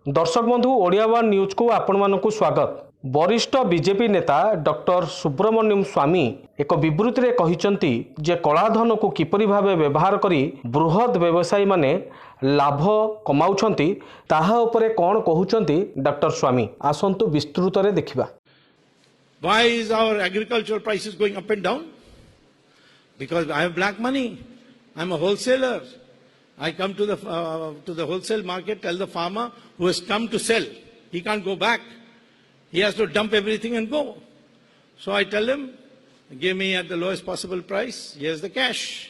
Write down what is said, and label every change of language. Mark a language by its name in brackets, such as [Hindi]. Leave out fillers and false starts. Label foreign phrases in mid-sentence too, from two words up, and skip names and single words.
[Odia] ଦର୍ଶକ ବନ୍ଧୁ ଓଡ଼ିଆ ୱାନ ନ୍ୟୁଜ କୁ ଆପଣ ମାନଙ୍କୁ ସ୍ୱାଗତ। ବରିଷ୍ଠ ବିଜେପି ନେତା ଡକ୍ଟର ସୁବ୍ରମଣ୍ୟମ ସ୍ୱାମୀ ଏକ ବିବୃତ୍ତି ରେ କହିଛନ୍ତି ଯେ କଳାଧନ କୁ କିପରି ଭାବେ ବ୍ୟବହାର କରି ବୃହତ ବ୍ୟବସାୟୀ ମାନେ ଲାଭ କମାଉଛନ୍ତି ତାହା ଉପରେ କଣ କହୁଛନ୍ତି ଡକ୍ଟର ସ୍ୱାମୀ ଆସନ୍ତୁ ବିସ୍ତୃତ ରେ ଦେଖିବା। [English] Why is our agricultural prices going up and down? Because I have black money. I'm a wholesaler. I come to the wholesale market, tell the farmer who has come to sell, he can't go back. He has to dump everything and go. So I tell him, give me at the lowest possible price, here's the cash.